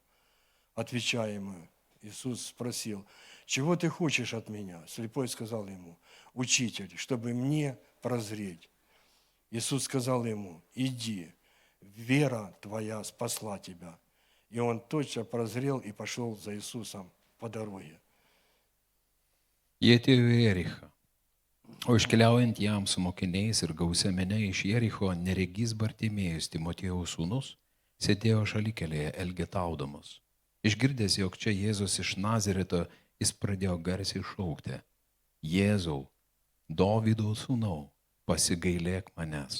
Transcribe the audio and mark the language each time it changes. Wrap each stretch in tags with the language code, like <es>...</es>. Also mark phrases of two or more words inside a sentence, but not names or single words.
<ru>Отвечая ему, Иисус спросил: «Чего ты хочешь от меня?» Слепой сказал ему: «Учитель, чтобы мне прозреть». Иисус сказал ему: «Иди, вера твоя спасла тебя». И он тотчас прозрел и пошел за Иисусом по дороге.</ru> <lt>Jie atėjo į Jerichą. O iškeliaujant jam su mokiniais ir gausia mene iš Jericho, neregys Bartimėjus, Timotiejaus sūnus, sėdėjo šalikelėje elgetaudamas. Išgirdęs, jog čia Jėzus iš Nazareto, jis pradėjo garsiai šaukti: Jėzau, Dovydo sūnau, pasigailėk manęs.</lt>